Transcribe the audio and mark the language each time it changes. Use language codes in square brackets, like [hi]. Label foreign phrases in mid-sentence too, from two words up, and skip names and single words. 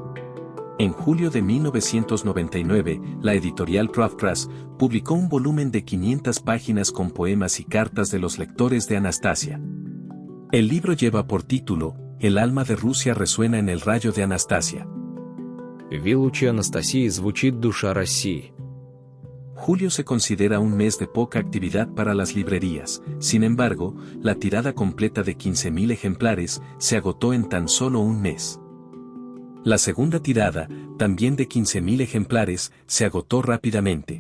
[es] En julio de 1999, la editorial Pravkras publicó un volumen de 500 páginas con poemas y cartas de los lectores de Anastasia. El libro lleva por título, El alma de Rusia resuena en el rayo de Anastasia. [ru] В луче Анастасии звучит душа России. [es] Julio se considera un mes de poca actividad para las librerías, sin embargo, la tirada completa de 15.000 ejemplares se agotó en tan solo un mes. La segunda tirada, también de 15.000 ejemplares, se agotó rápidamente.